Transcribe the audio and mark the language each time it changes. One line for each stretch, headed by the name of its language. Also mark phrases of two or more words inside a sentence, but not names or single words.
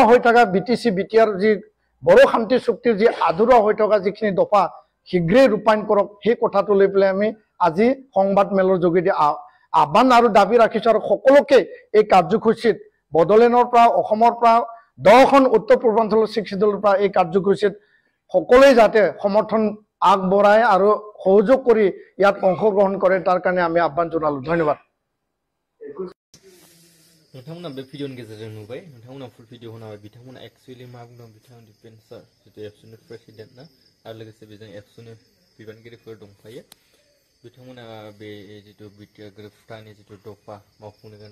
Assamese: হৈ থকা BTC BTR যি বড়ো শান্তি চুক্তিৰ যি আধৰুৱা হৈ থকা যিখিনি দফা শীঘ্ৰেই ৰূপায়ণ কৰক সেই কথাটো লৈ পেলাই আমি আজি সংবাদমেলৰ যোগেদি আহ্বান আৰু দাবী ৰাখিছোঁ আৰু সকলোকে এই কাৰ্যসূচীত বড়োলেণ্ডৰ পৰা অসমৰ পৰা 10খন উত্তৰ পূৰ্বাঞ্চলৰ 6 শিডিউলৰ পৰা এই কাৰ্যসূচীত সকলোৱে যাতে সমৰ্থন আগবঢ়ায় আৰু সহযোগ কৰি ইয়াত অংশগ্ৰহণ কৰে তাৰ কাৰণে আমি আহ্বান জনালোঁ ধন্যবাদ
Bodo: नोंथांमोना बे भिडिअनि गेजेरजों नुबाय नोंथांमोना
English: full video
Bodo: होनाबाय बिथांमोना एक्चुअली मा बुंदों बिथां डिफेन्सार जितु एबसुनि प्रेसिडेन्ट ना आरो लोगोसे बेजों एबसुनि बिबानगिरिफोर दंफायो बिथांमोना बे जितु बिटिआर गोरोबथानि जितु दफा मावफुंनो